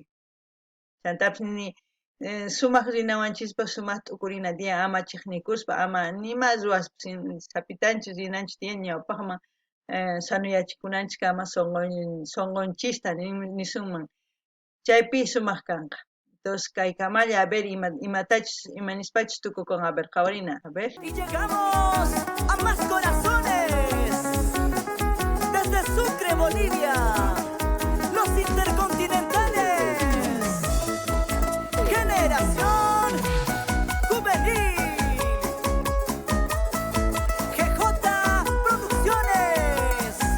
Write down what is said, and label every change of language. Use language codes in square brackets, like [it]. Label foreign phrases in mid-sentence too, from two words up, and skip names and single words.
[qu] Chantapis nini sumaq rinawanchispa sumaq t'ukurina tiyan ama chiqnikuspa ama nima ruwaspa sapitanchis rinanchis tiyan ñawpaqman sanuyachikunanchik ama sonqonchista nisunman chaypi sumaq kanqa. Entonces kaykamalla [es] a ver [qu] imatachus imanispachus tukukun [es] a ver [qu] qhawarina [es] a ver. Y llegamos a más corazones desde Sucre, Bolivia, los intercontinentales, generación juvenil, GJ Producciones.